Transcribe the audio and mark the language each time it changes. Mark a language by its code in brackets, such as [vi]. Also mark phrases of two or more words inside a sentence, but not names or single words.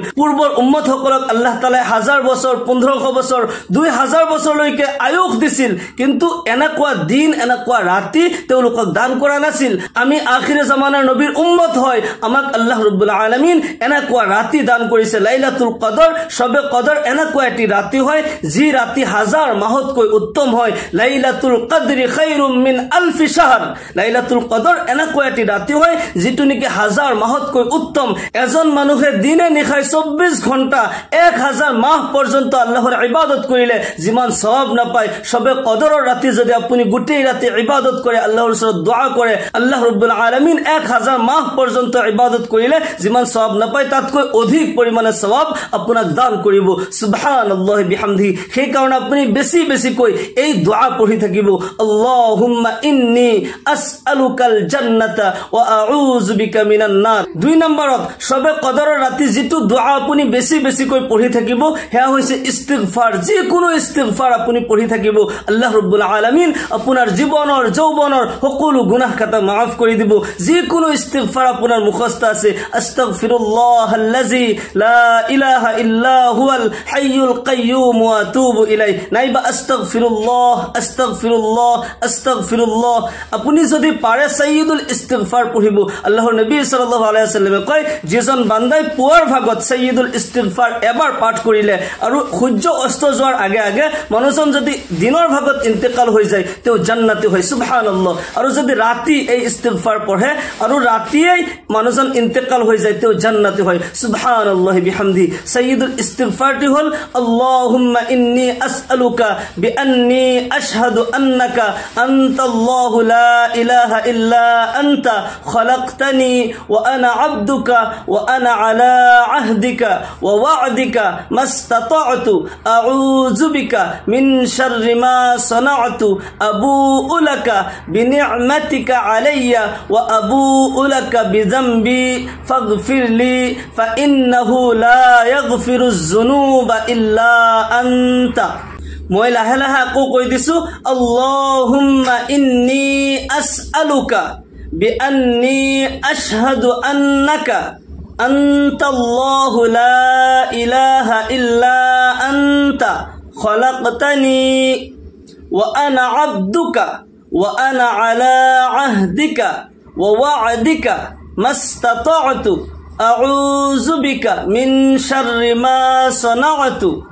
[as] পূৰ্বৰ উম্মতসকলক আল্লাহ তাআলাই 1000 বছৰ, 1500 বছৰ, 2000 বছৰলৈকে আয়ুস দিছিল, কিন্তু এনেকুৱা দিন, এনেকুৱা ৰাতি তেওঁলোকক দান কৰা নাছিল। আমি আখিৰে জামানাৰ নবীৰ উম্মত হয়, আমাক আল্লাহ ৰব্বুল আলামিন এনেকুৱা ৰাতি দান কৰিছে। লাইলাতুল কদৰ, সবে কদৰ এনেকুৱা এটি ৰাতি হয়, যি ৰাতি 1000 মাহতকৈ উত্তম হয়। [ar] ليلة القدر خير من ألف شهر. [as] লাইলাতুল কদৰ এনেকুৱা এটি ৰাতি হয়, যিটো নেকি 1000 মাহতকৈ উত্তম। এজন মানুহে দিনে নিশাই 24 ঘণ্টা 1000 মাহ পৰ্যন্ত আল্লাহৰ ইবাদত কৰিলে যিমান সওয়াব নাপায়, সবে কদৰৰ ৰাতি যদি আপুনি গোটেই ৰাতি ইবাদত কৰে, আল্লাহৰ ওচৰত দোয়া কৰে, আল্লাহ ৰব্বুল আলামিন 1000 মাহ পৰ্যন্ত ইবাদত কৰিলে যিমান সওয়াব নাপায়, তাতকৈ অধিক পৰিমাণে সওয়াব আপোনাক দান কৰিব। [ar] سبحان الله وبحمده. [as] সেই কাৰণে আপুনি বেছি বেছি বেছিকৈ এই দোয়া পঢ়ি থাকিব [ar] اللهم إني أسألك الجنة وأعوذ بك من النار [as] 2 নম্বৰত সবে কদৰৰ ৰাতি যেটো দোয়া আপুনি বেছি বেছিকৈ পঢ়ি থাকিব হেয়া হৈছে ইস্তিগফাৰ যিকোনো ইস্তিগফাৰ আপুনি পঢ়ি থাকিব আল্লাহ ৰাব্বুল আলামিন আপোনাৰ জীৱনৰ যৌৱনৰ সকলো গুনাহ খাতা মাফ কৰি দিব যিকোনো ইস্তিগফাৰ আপোনাৰ মুখস্থ আছে [ar] أستغفر الله الذي لا إله إلا هو الحي القيوم وأتوب إليه [as] নাইবা [ar] أستغفر الله أستغفر الله أستغفر الله [as] আপুনি যদি পাৰে সাইয়্যিদুল ইস্তিগফাৰ পঢ়িব আল্লাহৰ নবী [ar] صلى الله عليه وسلم [as] কয় যেজন বান্দাই পুৱাৰ ভাগত সাইয়্যিদুল ইস্তিগফাৰ এবাৰ পাঠ কৰিলে আৰু সূৰ্য অস্ত যোৱাৰ আগে আগে মানুহজন যদি দিনৰ ভাগত ইন্তেকাল হৈ যায় তেও জান্নাতি হয় সুবহানাল্লাহ আৰু যদি ৰাতি এই ইস্তিগফাৰ পঢ়ে আৰু ৰাতিয়েই মানুহজন ইন্তেকাল হৈ যায় তেও জান্নাতি হয় [ar] سبحان الله بحمده [as] সাইয়্যিদুল ইস্তিগফাৰটি হল [ar] اللهم إني أسألك بأني أشهد أنك أنت الله لا إله إلا أنت خلقتني وأنا عبدك وأنا على عهدك ووعدك ما استطعت أعوذ بك من شر ما صنعت أبوء لك بنعمتك علي وأبوء لك بذنبي فاغفر لي فإنه لا يغفر الذنوب إلا أنت [as] মই লাহে লাহে আকৌ কৈ দিছো [ar] اللهم إني أسألك بأني أشهد أنك أنت الله لا إله إلا أنت خلقتني وأنا عبدك وأنا على عهدك ووعدك ما استطعت أعوذ بك من شر ما صنعت